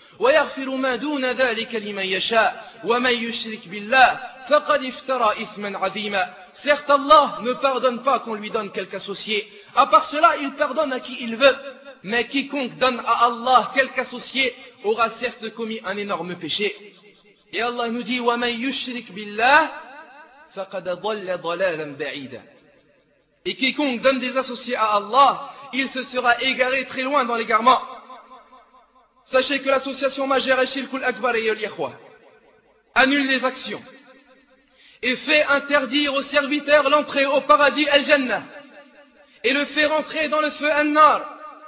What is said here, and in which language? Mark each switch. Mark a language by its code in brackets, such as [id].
[ar] ويغفر ما دون ذلك لمن يشاء ومن يشرك بالله فقد افترى إثما عظيما. [fr] Certes, Allah ne pardonne pas qu'on lui donne quelque associé. À part cela, il pardonne à qui il veut. Mais quiconque donne à Allah quelque associé aura certes commis un énorme péché. Et Allah nous dit, [ar] ومن يشرك بالله فقد ضل ضلالا بعيدا. [fr] Et quiconque donne des associés à Allah, il se sera égaré très loin dans l'égarement. Sachez que l'association majeure est Shirkul Akbar et Yol-Yakhwa annule les actions et fait interdire aux serviteurs l'entrée au paradis Al-Jannah et le fait rentrer dans le feu An-Nar.